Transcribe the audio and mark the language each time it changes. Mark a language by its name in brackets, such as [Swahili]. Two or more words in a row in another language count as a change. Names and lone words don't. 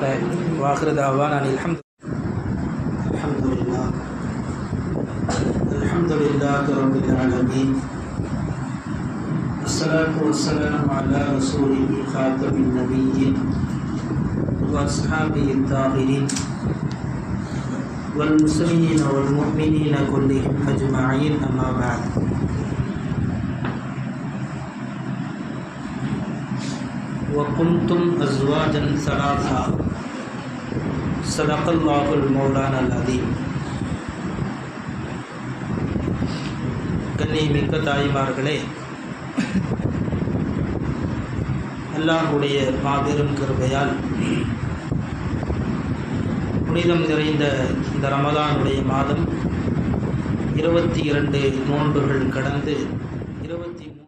[Arabic] وآخر دعوانا الحمد لله رب العالمين. والصلاة والسلام على رسوله خاتم النبيين وأصحابه الطاهرين والمسلمين والمؤمنين كلهم أجمعين. أما بعد. وكنتم أزواجا ثلاثا صدق الله المولانا العظيم. [Tamil] கண்ணியமிக்க தாய்மார்களே, அல்லாஹ்வுடைய மாபெரும் கிருபையால் புனிதம் நிறைந்த இந்த ரமலானுடைய மாதம் 22 நோன்புகள் கடந்து 23